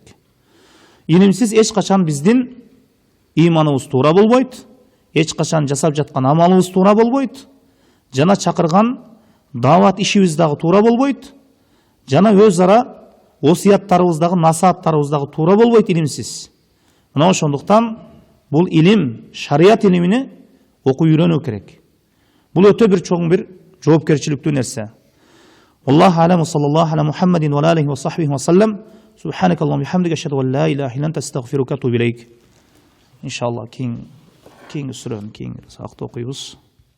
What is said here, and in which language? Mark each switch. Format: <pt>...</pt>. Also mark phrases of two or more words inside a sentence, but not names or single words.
<ky>Илимсиз эч качан биздин иманыбыз туура болбойт, эч качан жасап жаткан амалыбыз туура болбойт, жана чакырган дават ишибиз дагы туура болбойт, жана өз ара осуяттарыбыз дагы, насааттарыбыз дагы туура болбойт илимсиз. Мына ошондуктан бул илим, шарият илимини окуп үйрөнүү керек. Бул өтө бир чоң бир жоопкерчиликтүү нерсе.</ky> <ar>الله عليه صلى الله عليه محمد وعليه وصحبه وسلم. سبحانك اللهم وبحمدك أشهد أن لا إله إلا أنت أستغفرك وأتوب إليك.</ar> <ky>Иншаллах кийинки сүрөнү кийинки сабакта окуйбуз.</ky>